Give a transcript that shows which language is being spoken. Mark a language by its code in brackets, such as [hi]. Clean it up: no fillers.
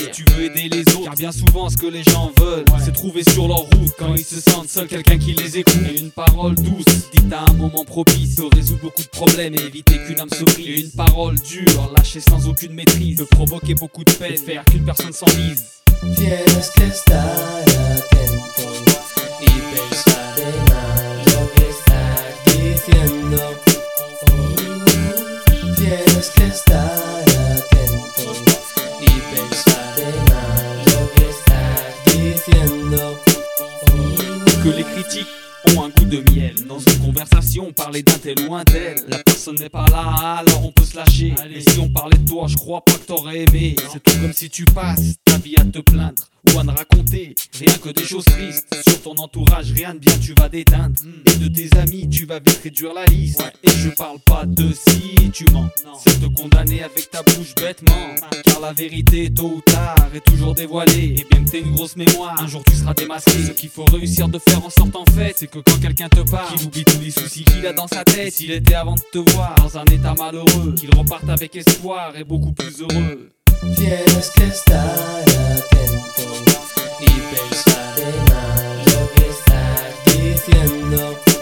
[fr] Si tu veux aider les autres, car bien souvent ce que les gens veulent, ouais, c'est trouver sur leur route quand ils se sentent seuls quelqu'un qui les écoute. Et une parole douce, dite à un moment propice, peut résoudre beaucoup de problèmes et éviter qu'une âme se brise. Et une parole dure, lâchée sans aucune maîtrise, peut provoquer beaucoup de peine, faire qu'une personne s'enlise. [es] Tienes que estar atento y pensar en lo que estás diciendo. Tienes que estar atento y pensar en lo que estás diciendo. [fr] Que les critiques ont un goût de miel. Dans une conversation, parler d'un tel ou un tel, la personne n'est pas là, alors on peut se lâcher. Allez. Mais si on parlait de toi, je crois pas que t'aurais aimé. C'est tout comme si tu passes ta vie à te plaindre ou à ne raconter rien que des choses tristes. Sur ton entourage, rien de bien tu vas déteindre. Et de tes amis, tu vas vite réduire la liste. Ouais. Et je parle pas de si tu mens, non. C'est te condamner avec ta bouche bêtement. Car la vérité, tôt ou tard, est toujours dévoilée. Et bien que t'aies une grosse mémoire, un jour tu seras démasqué. Ce qu'il faut réussir de faire en sorte, en fait, c'est que quand quelqu'un te parle, qu'il oublie tous les soucis qu'il a dans sa tête. S'il était avant de te voir dans un état malheureux, qu'il reparte avec espoir et beaucoup plus heureux. [es] Tienes que estar atento y pensar en lo que estás diciendo.